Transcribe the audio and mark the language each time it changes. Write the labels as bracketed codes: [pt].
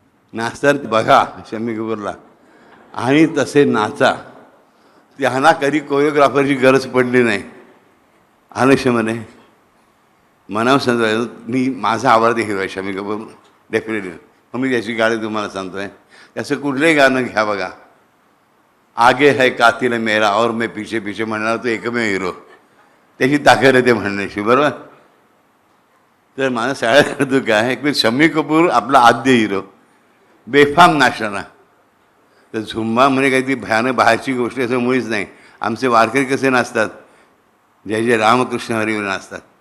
[mr] नाचतात बघा शम्मी कपूरला आणि तसे नाचा. त्यांना कधी कोरिओग्राफरची गरज पडली नाही. आलक्ष्यामध्ये मनावर सांगतो मी, माझा आवडते हिरो आहे शम्मी कपूर डेफिनेटली. मग मी त्याची गाणी तुम्हाला सांगतो आहे. त्याचं कुठलंही गाणं घ्या बघा. [hi] आगे है कातिल मेरा और मैं पीछे पीछे [mr] म्हणणार तो एकमेव हिरो. त्याची ताकद आहे ते म्हणण्याची, बरोबर. तर माझं सगळ्यात करतो काय, एक शम्मी कपूर आपला आद्य हिरो बेफाम नाचणारा. तर झुंबा म्हणजे काही ती भयानक बाहेरची गोष्ट असं मुळीच नाही. आमचे वारकरी कसे नाचतात, जय जय रामकृष्ण हरीवर नाचतात.